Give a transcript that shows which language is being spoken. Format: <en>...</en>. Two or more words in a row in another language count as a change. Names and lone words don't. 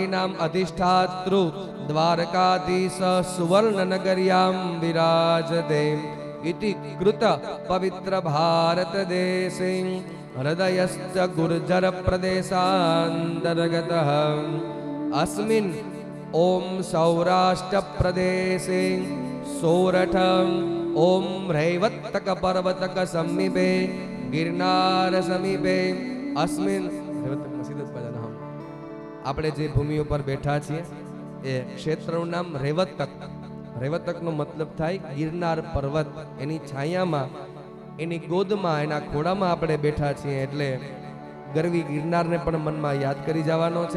<sa>नाम अधिष्ठातृ द्वारकाधीश सुवर्णनगर्यां विराजते इति कृत पवित्र भारत देशे हृदयश्च गुर्जर प्रदेशान्तर्गतः अस्मिन् ओम सौराष्ट्र प्रदेशे सोरठ ओम रैवत्तक पर्वतक समीपे गिरनार समीपे अस्मिन्</sa> <gu>આપણે જે ભૂમિ ઉપર બેઠા છીએ એ ક્ષેત્રનું નામ રેવતક રેવતકનો મતલબ થાય ગિરનાર પર્વત. એની છાયામાં, એની ગોદમાં, એના ખોળામાં આપણે બેઠા છીએ. એટલે ગરવી ગિરનારને પણ મનમાં યાદ કરી જવાનો છે.</gu>